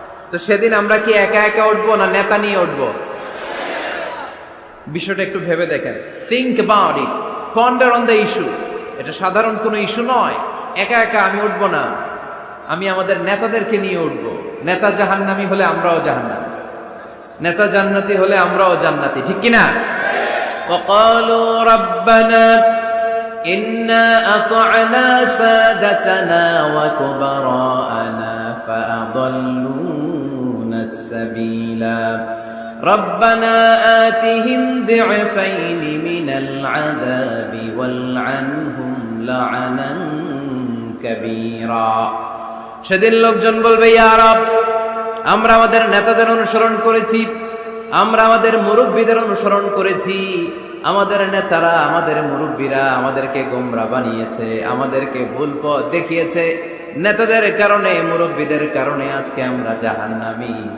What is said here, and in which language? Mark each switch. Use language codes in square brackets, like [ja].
[bn] তো সেদিন আমরা কি একা একা উঠবো না নেতা নিয়ে উঠবো? বিষয়টা একটু ভেবে দেখেন, [en] Think about it, ponder on the issue. [bn] এটা সাধারণ কোনো ইস্যু নয়। একা একা আমি উঠবো না, আমি আমাদের নেতাদেরকে নিয়ে উঠবো। নেতা জাহান্নামী হলে আমরাও জাহান্নামী, নেতা জান্নাতি হলে আমরাও জান্নাতি, ঠিক কিনা? [ar] وقالوا ربنا إنا أطعنا سادتنا وكبراءنا فأضلونا السبيلا ربنا آتهم ضعفين من العذاب والعنهم لعنا كبيرا। [bn] সেদিন লোকজন বলবে, ইয়া রব, আমরা আমাদের নেতাদের অনুসরণ করেছি, আমরা আমাদের মুরব্বীদের অনুসরণ করেছি, আমাদের নেতারা, আমাদের মুরব্বীরা আমাদেরকে গোমরা বানিয়েছে, আমাদেরকে ভুল পথ দেখিয়েছে। নেতাদের কারণে, মুরব্বীদের কারণে আজকে আমরা জাহান্নামী।